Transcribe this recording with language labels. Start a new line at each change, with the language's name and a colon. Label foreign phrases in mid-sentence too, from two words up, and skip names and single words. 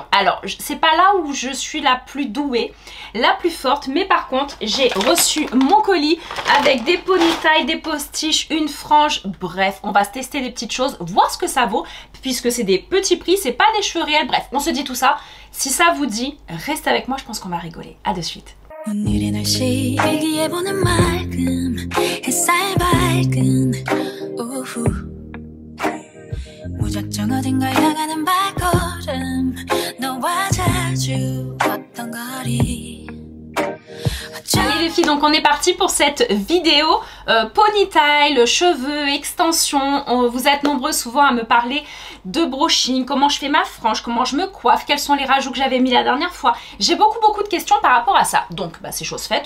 French: Alors, c'est pas là où je suis la plus douée, la plus forte, mais par contre, j'ai reçu mon colis avec des ponytails, des postiches, une frange, bref, on va se tester des petites choses, voir ce que ça vaut, puisque c'est des petits prix, c'est pas des cheveux réels, bref, on se dit tout ça. Si ça vous dit, restez avec moi, je pense qu'on va rigoler. À de suite.
Korean: 오늘의 날씨 일기예보는 맑음 햇살 밝은 오후 무작정 어딘가 향하는 발걸음 너와 자주 걷던 거리.
French: Allez les filles, donc on est parti pour cette vidéo ponytail, cheveux, extensions. Vous êtes nombreux souvent à me parler de brushing, comment je fais ma frange, comment je me coiffe, quels sont les rajouts que j'avais mis la dernière fois. J'ai beaucoup de questions par rapport à ça. Donc bah, c'est chose faite.